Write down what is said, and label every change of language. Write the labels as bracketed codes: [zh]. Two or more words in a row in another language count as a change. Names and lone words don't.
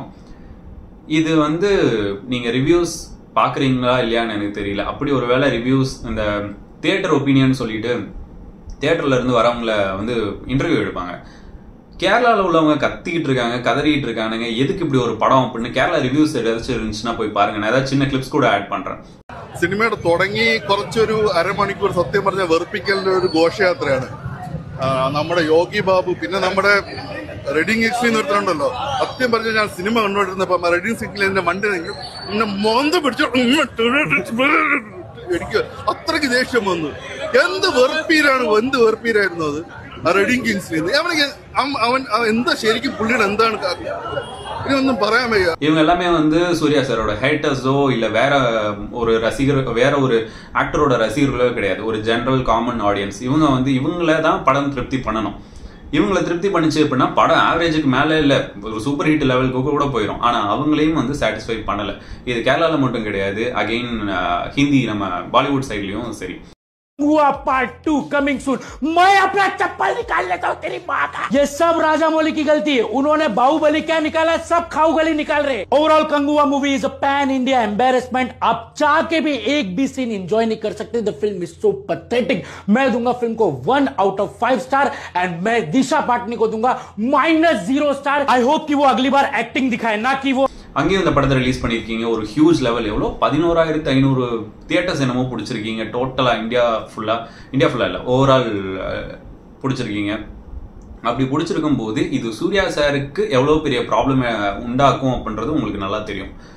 [ta] இது வந்து நீங்க ரிவ்யூஸ் பாக்குறீங்களா இல்லையான்னு எனக்கு தெரியல. அப்படி ஒரு வேளை ரிவ்யூஸ் இந்த [en] theatre opinion [ta] சொல்லிட்டு தியேட்டர்ல இருந்து வரவங்கள வந்து இன்டர்வியூ எடுப்பாங்க. கேரளாவில் உள்ளவங்க கத்திக்கிட்டு இருக்காங்க, கதறிட்டு இருக்கானுங்க, எதுக்கு இப்படி ஒரு படம் அப்படின்னு. கேரளா ரிவ்யூஸ் ஏதாச்சும் இருந்துச்சுன்னா போய் பாருங்க, நான் ஏதாவது சின்ன கிளிப்ஸ் கூட ஆட் பண்றேன். [ml] സിനിമയുടെ തുടങ്ങി കുറച്ചൊരു അരമണിക്കൂർ സത്യം പറഞ്ഞ വെറുപ്പിക്കലിന്റെ ഒരു ഘോഷയാത്രയാണ്. നമ്മുടെ യോഗി ബാബു, പിന്നെ നമ്മുടെ റെഡിങ് എക്സ്പി നിർത്തണ്ടല്ലോ, സത്യം പറഞ്ഞാൽ ഞാൻ സിനിമ കണ്ടുകൊണ്ടിരുന്നപ്പോ റെഡിങ് സിക്കിൽ എന്റെ വണ്ടി എന്നെ മോന്ത പിടിച്ചു എനിക്ക് അത്രയ്ക്ക് ദേഷ്യം വന്നു. എന്ത് വെറുപ്പീരായിരുന്നു അത് റെഡിങ് കിങ്സ്ലി. അവൻ എന്താ ശരിക്കും പുള്ളിയുടെ എന്താണ് ഇതൊന്നും പറയാൻ വയ്യ. [ta] இவங்க எல்லாமே வந்து சூர்யா சாரோட ஹேட்டர்ஸோ இல்ல வேற ஒரு ரசிகர், வேற ஒரு ஆக்டரோட ரசிகர்களோ கிடையாது. [en] ஒரு general common audiences. [ta] இவங்க வந்து இவங்கள தான் படம் திருப்தி பண்ணணும். இவங்களை திருப்தி பண்ணிச்சு அப்படின்னா படம் ஆவரேஜுக்கு மேல இல்ல ஒரு [en] super hit [ta] லெவலுக்கு கூட போயிடும். ஆனா அவங்களையும் வந்து சாட்டிஸ்ஃபை பண்ணல. இது கேரளால மட்டும் கிடையாது, அகைன் ஹிந்தி நம்ம பாலிவுட் சைட்லயும் சரி. [en] part 2 coming soon. [hi] मैं अपना चप्पल निकाल लेता हूँ तेरी माँ का। ये सब राजामौली की गलती है, उन्होंने बाहुबली क्या निकाला, सब खाऊ गली निकाल रहे। [en] overall Kanguva movie is a pan India embarrassment. [hi] आप चाह के भी एक भी सीन एंजॉय नहीं कर सकते। [en] the film is so pathetic. [hi] मैं दूंगा फिल्म को 1 [en] out of 5 star and [hi] मैं दिशा पाटनी को दूंगा -0 स्टार। [en] I hope [hi] कि वो अगली बार एक्टिंग दिखाए, ना कि वो [ta] அங்கேயும் இந்த படத்தை ரிலீஸ் பண்ணிருக்கீங்க. ஒரு [en] huge level, [ta] எவ்வளோ 11,500 தியேட்டர்ஸ் என்னமோ பிடிச்சிருக்கீங்க டோட்டலா. இந்தியா ஃபுல்லா இல்ல ஓவரால் பிடிச்சிருக்கீங்க. அப்படி பிடிச்சிருக்கும் போது இது சூர்யா சாருக்கு எவ்வளவு பெரிய ப்ராப்ளம் உண்டாக்கும் அப்படின்றது உங்களுக்கு நல்லா தெரியும்.